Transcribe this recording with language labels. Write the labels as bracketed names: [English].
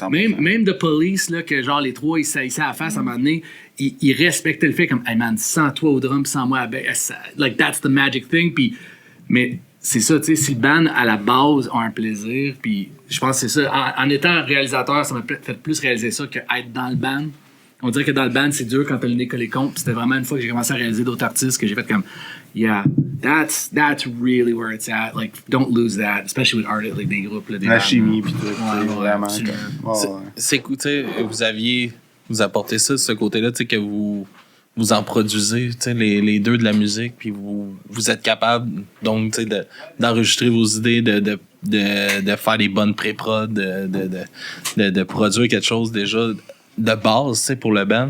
[French] même The Police, là, que genre les trois, ils saillissaient à la face à un moment donné, ils respectaient le fait comme, hey man, sans toi au drum, sans moi à bass, [English] like that's the magic thing, [French] puis, mais c'est ça, tu sais, si le band à la base a un plaisir, puis je pense que c'est ça, en étant réalisateur, ça m'a fait plus réaliser ça qu'être dans le band. On dirait que dans le band, c'est dur quand t'as le nez collé contre. Puis c'était vraiment une fois que j'ai commencé à réaliser d'autres artistes que j'ai fait comme, [English] yeah, that's really where it's at. Like, don't lose that, especially with art, like [French] des groupes. Là, des la chimie, puis tout. Vraiment. C'est que, tu sais, vous apportez ça de ce côté-là, tu sais, que vous en produisez, tu sais, les deux de la musique, puis vous êtes capable, donc, tu sais, d'enregistrer vos idées, de faire des bonnes pré-prod, de produire quelque chose déjà de base, tu sais, pour le band.